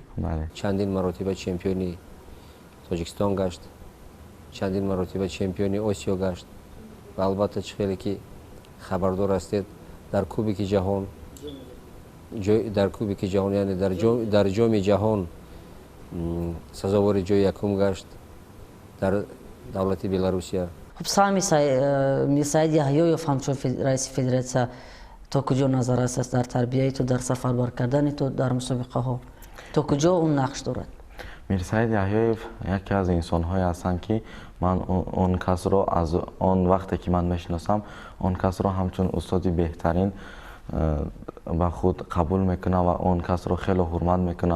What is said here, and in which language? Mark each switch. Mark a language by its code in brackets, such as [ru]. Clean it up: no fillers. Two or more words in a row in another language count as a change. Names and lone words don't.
[tg] чандин маротиба чемпиони тоҷикистон гашт, чандин маротиба чемпиони осиё гашт ва албатта чӣ хеле ки хабардор ҳастед дар кубики ҷаҳон яъне дар ҷоми ҷаҳон сазовори ҷои якум гашт дар давлати Беларусия. Хуб саҳми Мирсаид Яҳёев ҳамчун раиси федератсия то куҷо назар аст дар тарбияти ту дар сафарбар кардани ту дар мусобиқаҳо то куҷо он нақш дорад? Мирсаид Яҳёев яке аз инсонҳое ҳастанд ки ман он касро аз он вақте ки ман мешиносам он касро ҳамчун устоди беҳтарин бо худ қабул мекунам ва он касро хеле ҳурмат мекунам.